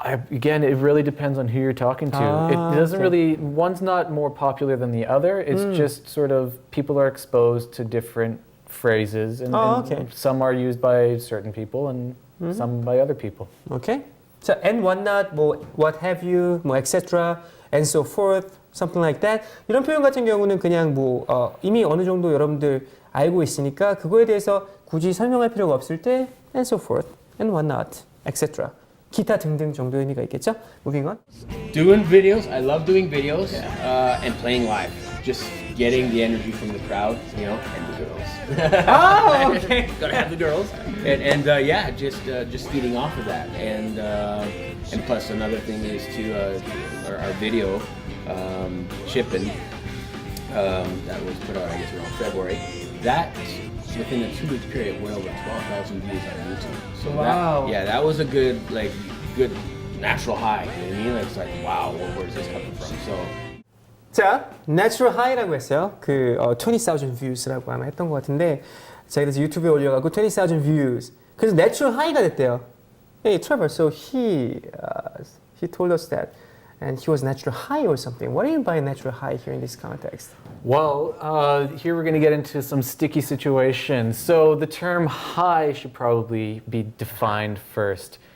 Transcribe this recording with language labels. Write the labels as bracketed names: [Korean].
[English] Again, it really depends on who you're talking to. It doesn't really, one's not more popular than the other. It's just sort of people are exposed to different phrases, and some are used by certain people and some by other people. Okay. So and what not, 뭐 what have you, 뭐 etc. and so forth, something like that. [Korean] 이런 표현 같은 경우는 그냥 뭐 이미 어느 정도 여러분들 알고 있으니까 그거에 대해서 굳이 설명할 필요가 없을 때 [English] and so forth, and what not, etc. [Korean] 기타 등등 정도의 의미가 있겠죠? [English] Moving on. Doing videos, I love doing videos and playing live. Just getting the energy from the crowd, you know, and the girls. Oh, okay. Gotta have the girls, and yeah, just feeding off of that, and plus another thing is to our video, Chippin', that was put out I guess around February. That within a 2-week period went over 12,000 views on YouTube. So wow. that was a good natural high. You know what I mean? It's like wow, where's this coming from? So. [Korean] 자, natural high라고 했어요. 그 20,000 views라고 아마 했던 것 같은데 제가 그래서 유튜브에 올려가고 20,000 views. 그래서 natural high가 됐대요. [English] Hey Trevor, so he told us that, and he was natural high or something. What do you mean by natural high here in this context? Well, here we're going to get into some sticky situations. So the term high should probably be defined first.